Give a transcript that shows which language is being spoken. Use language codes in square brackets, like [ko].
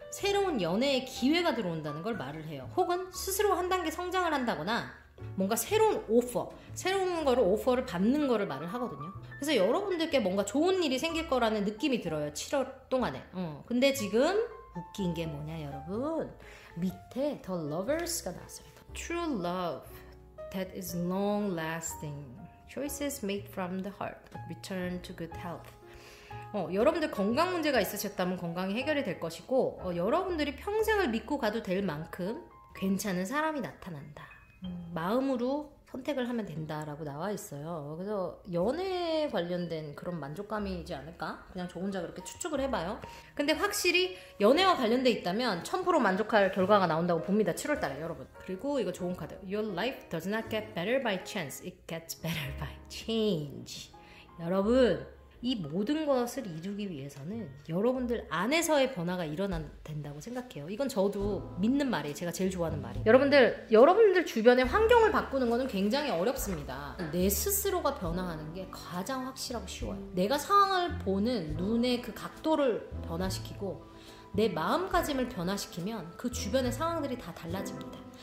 [ko] 새로운 연애의 기회가 들어온다는 걸 말을 해요. 혹은 스스로 한 단계 성장을 한다거나 뭔가 새로운 오퍼, 새로운 거를 오퍼를 받는 거를 말을 하거든요. 그래서 여러분들께 뭔가 좋은 일이 생길 거라는 느낌이 들어요. 7월 동안에. 근데 지금 웃긴 게 뭐냐 여러분, 밑에 The Lovers가 나왔어요. [en] True love that is long lasting, choices made from the heart but return to good health. [ko] 여러분들 건강 문제가 있으셨다면 건강이 해결이 될 것이고, 여러분들이 평생을 믿고 가도 될 만큼 괜찮은 사람이 나타난다. 마음으로 선택을 하면 된다라고 나와 있어요. 그래서 연애에 관련된 그런 만족감이지 않을까? 그냥 저 혼자 그렇게 추측을 해봐요. 근데 확실히 연애와 관련돼 있다면 1000% 만족할 결과가 나온다고 봅니다. 7월달에 여러분. 그리고 이거 좋은 카드. [en] Your life does not get better by chance. It gets better by change. [ko] 여러분, 이 모든 것을 이루기 위해서는 여러분들 안에서의 변화가 일어나야 된다고 생각해요. 이건 저도 믿는 말이에요. 제가 제일 좋아하는 말이에요. 여러분들 주변의 환경을 바꾸는 거는 굉장히 어렵습니다. 내 스스로가 변화하는 게 가장 확실하고 쉬워요. 내가 상황을 보는 눈의 그 각도를 변화시키고 내 마음가짐을 변화시키면 그 주변의 상황들이 다 달라집니다.